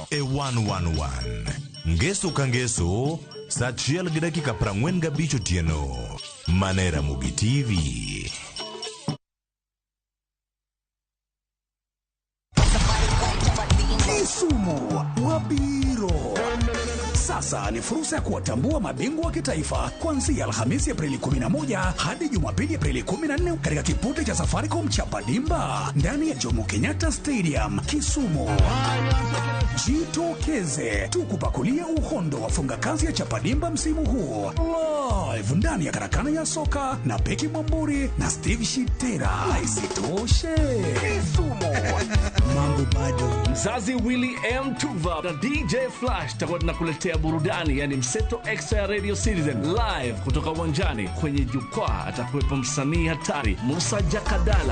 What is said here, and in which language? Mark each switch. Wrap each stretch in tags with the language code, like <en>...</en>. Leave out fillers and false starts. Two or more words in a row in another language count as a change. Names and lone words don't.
<luo>E 111. Ngeso ka ngeso, saa 1:45 otieno. Manera Mugi TV. Kisumu wabiro.</luo> <sw>Sasa ni fursa ya kuwatambua mabingwa wa kitaifa kuanzia Alhamisi Aprili 11 hadi Jumapili Aprili 14 katika kipute cha Safaricom Chapa Dimba ndani ya Jomo Kenyatta Stadium Kisumu. Jitokeze tukupakulia uhondo wa funga kazi ya Chapa Dimba msimu huu live ndani ya karakana ya soka na Beki Mwamburi na Steve Shitera. Isitoshe Kisumu mambo bado. Mzazi Willy M. Tuva na DJ Flash takuwa tunakuletea burudani, yani Mseto Extra Radio Citizen live kutoka uwanjani. Kwenye jukwaa atakuwepo msanii hatari Musa Jakadala.</sw>